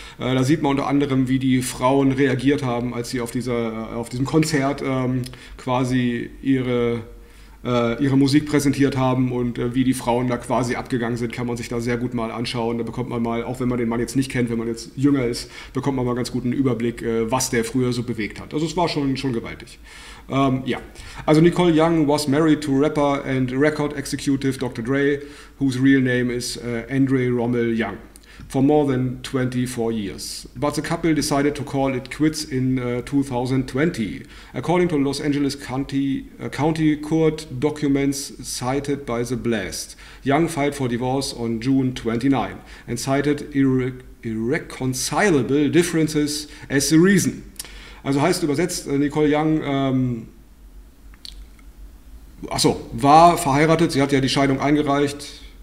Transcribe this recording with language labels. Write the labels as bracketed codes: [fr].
[de] Da sieht man unter anderem, wie die Frauen reagiert haben, als sie auf diesem Konzert quasi ihre Musik präsentiert haben und wie die Frauen da quasi abgegangen sind, kann man sich da sehr gut mal anschauen. Da bekommt man mal, auch wenn man den Mann jetzt nicht kennt, wenn man jetzt jünger ist, bekommt man mal ganz guten Überblick, was der früher so bewegt hat. Also es war schon gewaltig. Ja, also [en] Nicole Young was married to Rapper and Record Executive Dr. Dre, whose real name is Andre Rommel Young, for more than 24 years. But the couple decided to call it quits in 2020. According to Los Angeles County Court documents cited by The Blast, Young filed for divorce on June 29 and cited irreconcilable differences as the reason. [de] Also heißt übersetzt, Nicole Young, war verheiratet, sie hat ja die Scheidung eingereicht.